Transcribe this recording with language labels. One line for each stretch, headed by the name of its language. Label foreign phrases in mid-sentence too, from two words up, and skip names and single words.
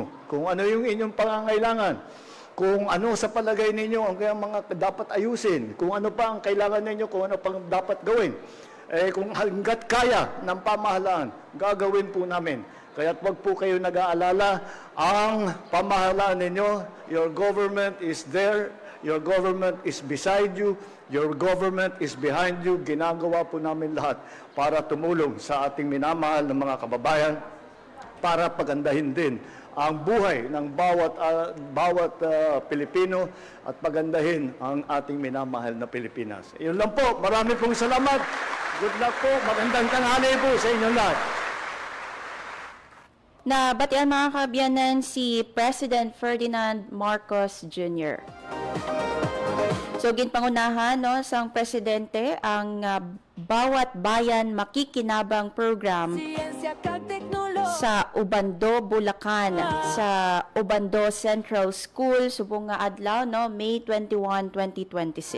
Filipino: Kung ano yung inyong pangangailangan, kung ano sa palagay ninyo ang mga dapat ayusin, kung ano pa ang kailangan ninyo, kung ano pang dapat gawin. Kung hanggat kaya ng pamahalaan, gagawin po namin. Kaya't wag po kayo nag-aalala, ang pamahalaan ninyo,
English: your government is there, your government is beside you, your government is behind you.
Filipino: Ginagawa po namin lahat para tumulong sa ating minamahal na mga kababayan, para pagandahin din ang buhay ng bawat Pilipino at pagandahin ang ating minamahal na Pilipinas. Yun lang po. Marami pong salamat.
English: Good luck
Filipino: po. Magandang tanghali po sa inyong lahat.
Hiligaynon: Nabatian mga kabiyanan si President Ferdinand Marcos Jr. So ginpangunahan sang presidente ang Bawat Bayan Makikinabang program sa Ubando, Bulacan, sa Ubando Central School, subong nga adlaw, May 21, 2026.